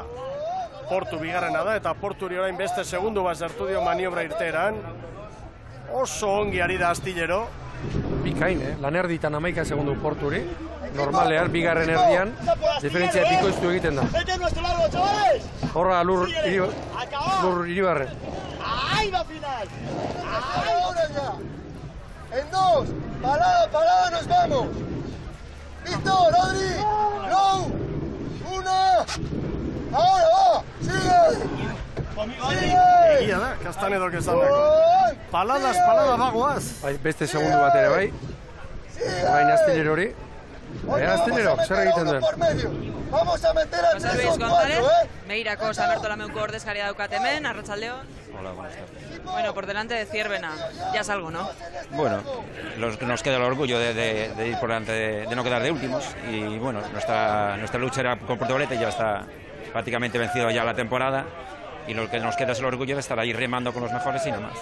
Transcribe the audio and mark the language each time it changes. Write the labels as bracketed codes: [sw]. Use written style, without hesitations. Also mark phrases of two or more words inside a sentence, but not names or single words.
[eu] Portu bigarrena da eta Porturi orain beste segundu bat zertu dio maniobra irteeran. Oso ongi ari da Astillero. Bikain, lan erditan 11 segundu Porturi. Normalean, bigarren erdian, diferentzia bikoiztu egiten da. Horra lur Iribarren. [es] Ahí va final. Ahora ya. En 2. Parada, nos vamos. Listo, Rodri. Go. 1. Ahora va. Sigue. [eu] Egia da, Castanedok esan dago. Palada bagoaz. Beste segundu bat ere bai. Baina Astillero hori. Astilleroak, zer egiten duen? [es] Vamos a meter a José Luis González, [eu] Meirako San Bertolameuko ordezkaria daukat hemen, arratsaldeon. [es] Hola, buenas tardes. Bueno, por delante de Zierbena, ya es algo, ¿no? Bueno, nos queda el orgullo de ir por delante, de no quedar de últimos y bueno, nuestra lucha era con Portugalete, ya está prácticamente vencido ya la temporada y lo que nos queda es el orgullo de estar ahí remando con los mejores y nada más.